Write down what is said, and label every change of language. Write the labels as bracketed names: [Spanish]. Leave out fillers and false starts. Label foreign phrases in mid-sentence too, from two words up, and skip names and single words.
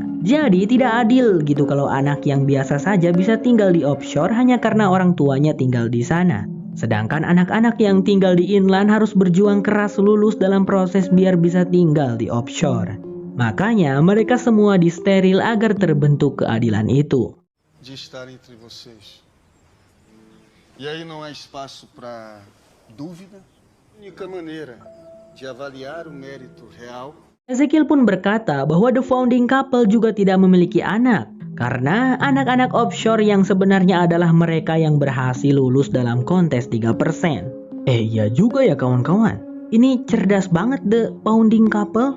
[Indonesian] Jadi tidak adil gitu kalau anak yang biasa saja bisa tinggal di offshore hanya karena orang tuanya tinggal di sana. Sedangkan anak-anak yang tinggal di inland harus berjuang keras lulus dalam proses biar bisa tinggal di offshore. Makanya mereka semua disteril agar terbentuk keadilan itu. [Portuguese] De estar entre vocês. E aí não há espaço para dúvida. A única maneira de avaliar o mérito real. [Indonesian] Ezekiel pun berkata bahwa The Founding Couple juga tidak memiliki anak, karena anak-anak offshore yang sebenarnya adalah mereka yang berhasil lulus dalam kontes 3%. Iya juga ya kawan-kawan. Ini cerdas banget The Founding Couple.